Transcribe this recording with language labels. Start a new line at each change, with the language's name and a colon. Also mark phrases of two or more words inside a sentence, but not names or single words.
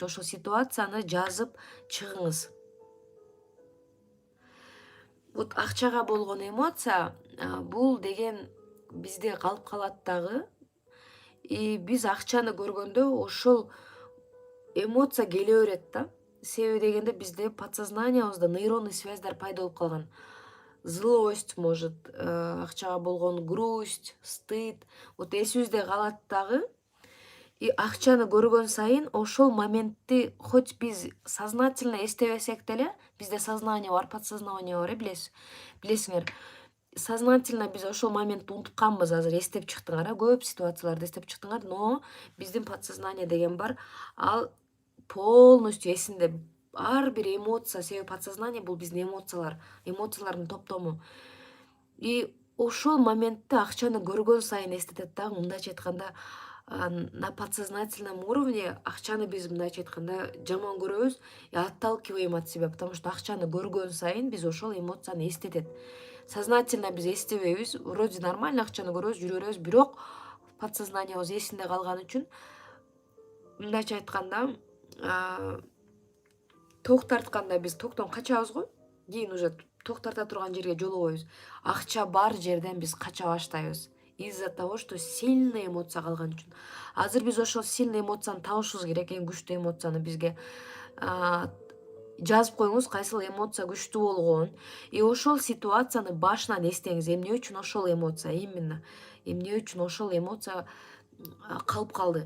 Kyrgyz: Ошол ситуацияны жазып чыгыңыз. Вот акчага болгон эмоция бул деген бизде калып калат дагы. И биз акчаны көргөндө ошол эмоция келе берет да. Себеби дегенде бизде подсознаниябызда
Russian: нейронный связьдар
Kyrgyz: пайда болуп калган.
Russian: Злость, может,
Kyrgyz: акчага болгон
Russian: грусть, стыд.
Kyrgyz: Вот эсибизде калат дагы. И акчаны көргөн сайын ошол моментти хоть биз сознательно эстебесек деле, бизде сознание бар, подсознание бар, билесиңер. Сознательно биз ошол моментти унутканбыз, азыр эстеп чыктыңар, көп ситуацияларды эстеп чыктыңар, но биздин подсознание деген бар, ал полностью эсинде. Ар бир эмоция, себеби подсознание бул биздин эмоциялардын топтому. И ошол моментте акчаны көргөн сайын эстетет дагы, мындайча айтканда,
Russian: на подсознательном уровне
Kyrgyz: акчаны биз мындайча айтканда жаман көрөбүз
Russian: и отталкиваем от себя, потому что
Kyrgyz: акчаны көргөн сайын биз ошол эмоцияны эстетет. Сознательно биз эстебейбиз,
Russian: вроде нормально
Kyrgyz: акчаны көрөбүз, жүрө беребиз, бирок подсознаниябыз эсинде калган үчүн мындайча айтканда ток тартканда биз токтон качабыз го, кийин уже ток тарта турган жерге жолобойбуз. Акча бар жерден биз кача баштайбыз
Russian: из-за того, что сильный эмоция
Kyrgyz: калган үчүн. Азыр биз ошол сильный эмоцияны табышыбыз керек, эң күчтүү эмоцияны бизге жазып коюңуз, кайсыл эмоция күчтүү болгонун. И ошол ситуацияны башынан эстеңиз, эмне үчүн ошол эмоция именно, эмне үчүн ошол эмоция калып калды.